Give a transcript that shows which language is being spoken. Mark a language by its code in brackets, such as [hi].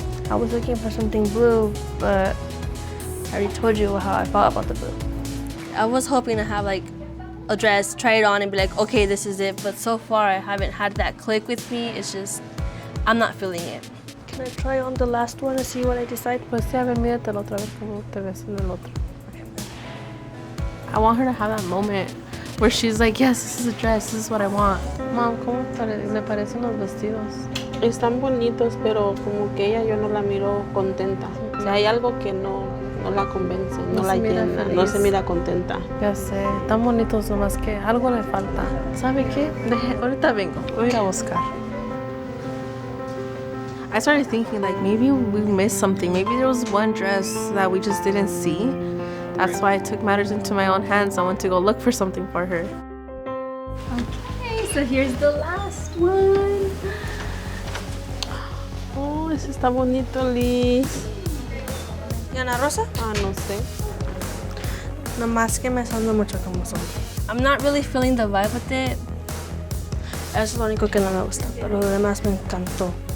[en] I was looking for something blue, but I already told you how I felt about the blue. I was hoping to have like a dress, try it on and be like, okay, this is it. But so far I haven't had that click with me. It's just, I'm not feeling it. Can I try on the last one and see what I decide? [es] Pues sí, a ver, míratelo otra vez como te ves en el otro. [en] I want her to have that moment where she's like, yes, this is a dress, this is what I want. [es] Mom, ¿cómo me parecen los vestidos? Están bonitos, pero como que ella yo no la miro contenta. O sea, hay algo que no la convence, no la se mira llena, feliz. no se mira contenta. Ya sé, tan bonitos nomás que algo le falta. ¿Sabe qué? Ahorita vengo, voy a ir a buscar. [en] I started thinking like maybe we missed something. Maybe there was one dress that we just didn't see. That's why I took matters into my own hands. I went to go look for something for her. Okay, so here's the last one. [es] Oh, ese está bonito, Liz. ¿Y Ana Rosa? Ah, no sé. Nomás que me son mucho como son. [en] I'm not really feeling the vibe with it. [es] Eso es lo único que no me gusta, pero lo demás me encantó.